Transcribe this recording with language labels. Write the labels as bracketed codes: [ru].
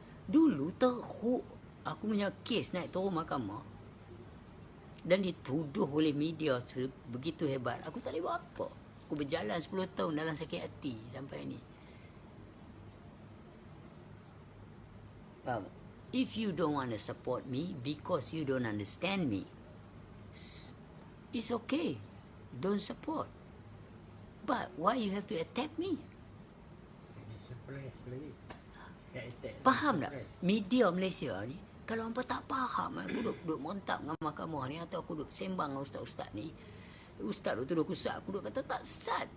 [ms] Dulu teruk aku punya kes naik turun mahkamah dan dituduh oleh media begitu hebat. Aku tak boleh buat apa. Aku berjalan 10 tahun dalam sakit hati sampai ni. Faham? [en] If you don't want to support me because you don't understand me, it's okay. Don't support. But why you have to attack me? [ms] Suppress lagi. Faham tak? Media Malaysia ni, kalau hampa tak faham, aku duduk montap dengan mahkamah ni atau aku duduk sembang dengan ustaz-ustaz ni, ustaz tu duduk kusat, aku duduk kata tak sat.